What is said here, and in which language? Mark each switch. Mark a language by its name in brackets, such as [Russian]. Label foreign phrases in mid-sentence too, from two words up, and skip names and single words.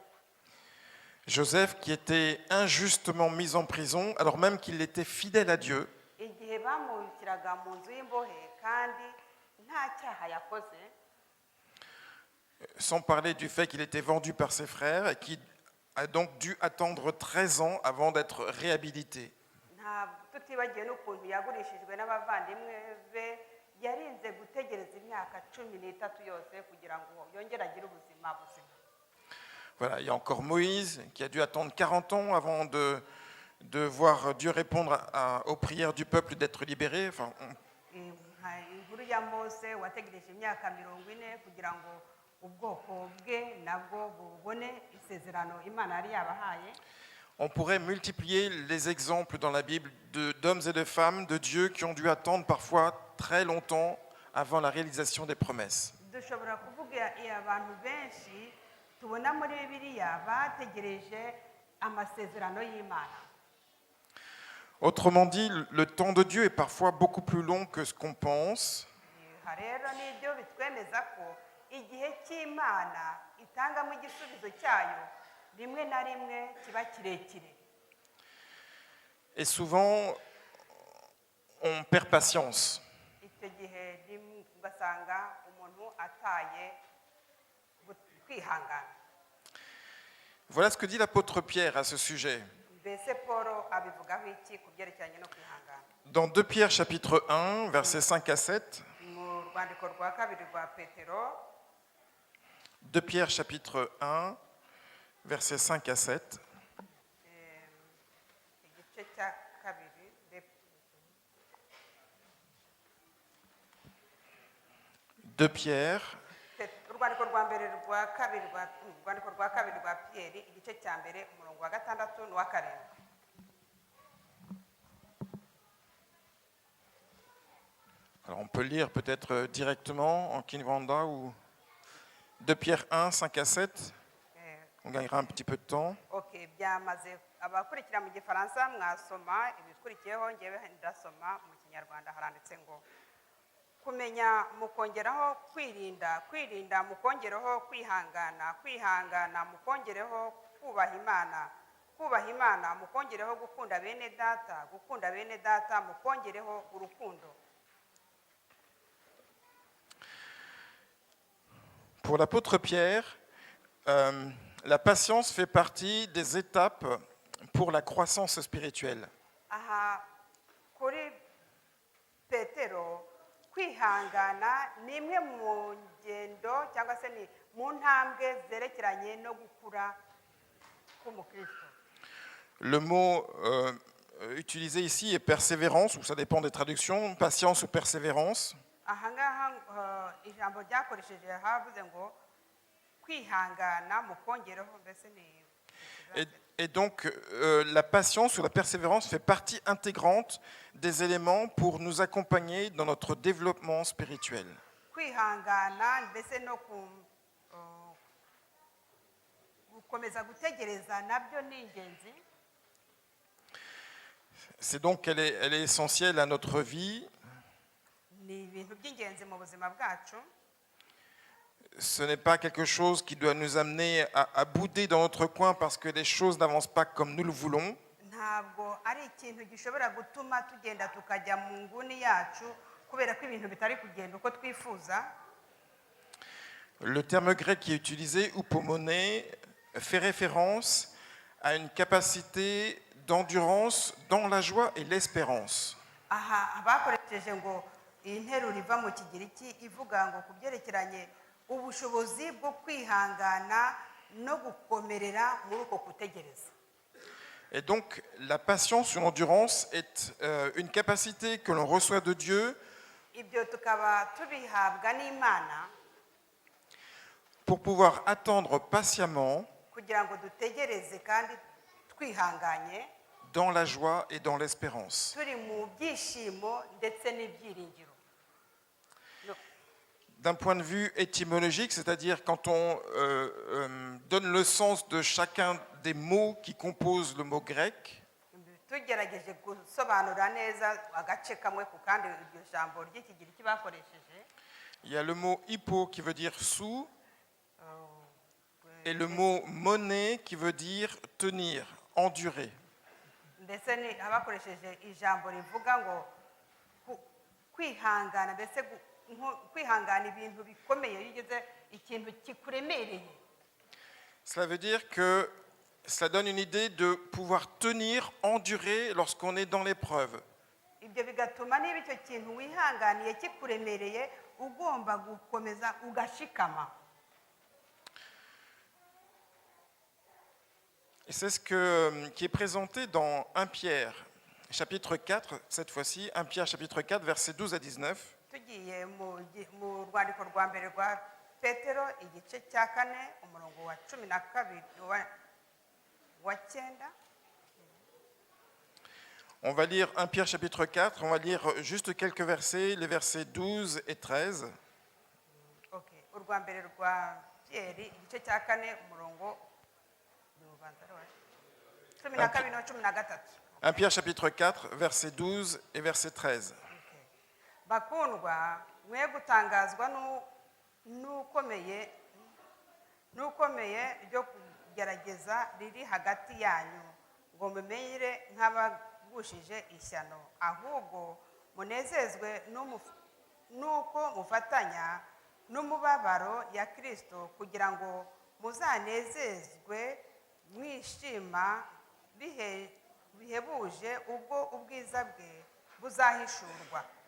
[French] Joseph qui était injustement mis en prison alors même qu'il était fidèle à Dieu. [Kinyarwanda] Igihe bamubikiraga mu nzu y'imbohe kandi nta cyaha yakoze, [French] sans parler du fait qu'il était vendu par ses frères et qui a donc dû attendre 13 ans avant d'être réhabilité. [Kinyarwanda] tutibagiwe n'ukuntu yagurishijwe n'abavandimwe be, yarinze gutegereza imyaka 13 yose kugira ngo yongere agire ubuzima buzima. [French] Voilà, il y a encore Moïse qui a dû attendre 40 ans avant de voir Dieu répondre aux prières du peuple d'être libéré. Enfin, [Kinyarwanda] inkuru ya Mose wategereje imyaka 40 kugira ngo ubwoko bwe nabwo bubone isezerano Imana yari yabahaye. [French] On pourrait multiplier les exemples dans la Bible d'hommes et de femmes de Dieu qui ont dû attendre parfois très longtemps avant la réalisation des promesses. [Kinyarwanda] Dushobora kuvuga abantu benshi tubona muri Bibiliya bategereje amasezerano y'Imana. [French] Autrement dit, le temps de Dieu est parfois beaucoup plus long que ce qu'on pense. [Kinyarwanda] Rero nibyo bitwemeza ko igihe cy'Imana itangamo igisubizo cyayo rimwe na rimwe kiba kirekire. [French] Et souvent, on perd patience. [Kinyarwanda] Icyo gihe ugasanga umuntu ataye kwihangana. [French] Voilà ce que dit l'apôtre Pierre à ce sujet. [Kinyarwanda] Mbese Paulo abivugaho iki ku byerekeranye no kwihangana? [French] Dans 2 Pierre chapitre 1, versets 5 à 7. [Kinyarwanda] Mu rwandiko rwa kabiri rwa Petero, [French] 2 Pierre chapitre 1, versets 5 à 7. [Kinyarwanda] igice cya kabiri, 2 Pierre, urwandiko rwa mbere rwa kabiri urwandiko rwa kabiri rwa Pierre, igice cya mbere, umurongo wa 6 n'uwa 7. [French] alors on peut lire peut-être directement en Kinyarwanda ou 2 Pierre 1, 5 à 7. On gagnera un petit peu de temps. [Kinyarwanda] Okay, byamaze abakurikira mu gifaransa mwasoma ibikurikiyeho, ngewe ndasoma mu Kinyarwanda. Haranditse ngo kumenya mukongeraho kwirinda, kwirinda mukongeraho kwihangana, kwihangana mukongeraho kubaha Imana, kubaha imana mukongereho gukunda bene data mukongereho urukundo. [French] Pour l'apôtre Pierre, la patience fait partie des étapes pour la croissance spirituelle. [Kinyarwanda] Aha kuri Petero kwihangana ni imwe mu ngendo cyangwa se ni mu ntambwe zerekeranye no gukura k'umukristo. [French] Le mot utilisé ici est persévérance, ou ça dépend des traductions, patience ou persévérance. [Kinyarwanda] Aha ngaha ijambo ryakoresheje havuze ngo kwihangana mukongereho mbese ni. [French] Et donc, la patience ou la persévérance fait partie intégrante des éléments pour nous accompagner dans notre développement spirituel. [Kinyarwanda] Kwihangana mbese no gukomeza gutegereza nabyo ni ingenzi. [French] C'est donc qu'elle est essentielle à notre vie. [Kinyarwanda] Ni ibintu by'ingenzi mu buzima bwacu. [French] Ce n'est pas quelque chose qui doit nous amener à bouder dans notre coin parce que les choses n'avancent pas comme nous le voulons. [Kinyarwanda] Ntabwo ari ikintu gishobora gutuma tugenda tukajya mu nguni yacu kubera ko ibintu bitari kugenda uko twifuza. [French] Le terme grec qui est utilisé, upomone, fait référence à une capacité d'endurance dans la joie et l'espérance. [Kinyarwanda] Aha bakoresheje ngo interuro iva mu Kigiriki ivuga ngo kubyerekeranye ubushobozi bwo kwihangana no gukomerera muri uko kutegereza. [French] Et donc, la patience ou l'endurance est une capacité que l'on reçoit de Dieu [Kinyarwanda] Ibyo tukaba tubihabwa n'Imana [French] pour pouvoir attendre patiemment [Kinyarwanda] kugira ngo dutegereze kandi twihanganye [French] dans la joie et dans l'espérance. [Kinyarwanda] turi mu byishimo ndetse n'ibyiringiro. [French] D'un point de vue étymologique, c'est-à-dire quand on donne le sens de chacun des mots qui composent le mot grec, [Kinyarwanda] Tugerageje gusobanura neza agace kamwe ku kandi iryo jambo ry'Ikigiriki bakoresheje. [French] il y a le mot hippo qui veut dire sous et le mot monnaie qui veut dire tenir, endurer. [Kinyarwanda] Mbese ni abakoresheje ijambo rivuga ngo kwihangana mbese kwihangana ibintu bikomeye yigeze ikintu kikuremereye. [French] Cela veut dire que cela donne une idée de pouvoir tenir, endurer lorsqu'on est dans l'épreuve. [Kinyarwanda] Ibyo bigatuma niba icyo kintu wihanganiye kikuremereye ugomba gukomeza ugashikama. [French] Et c'est ce qui est présenté dans 1 Pierre, chapitre 4, cette fois-ci, 1 Pierre, chapitre 4, versets 12 à 19. [Kinyarwanda] Tugiye mu rwandiko rwa mbere rwa Petero igice cya 4 umurongo wa 12 wa 9. [French] On va lire 1 Pierre, chapitre 4, on va lire juste quelques versets, les versets 12 et 13. [Kinyarwanda] Okay, urwa mbere rwa Pierre igice cya 4 umurongo [French] 1 Pierre, chapitre 4, verset 12 et verset 13. [Kinyarwanda] Bakundwa mwe gutangazwa n'ukomeye ryo kugerageza riri hagati yanyu ngo mumenyere nk'abagushije ishyano, ahubwo munezezwe n'uko mufatanya n'umubabaro ya Kristo kugira ngo muzanezezwe mwishima bihebuje ubwo ubwiza bwe buzahishurwa.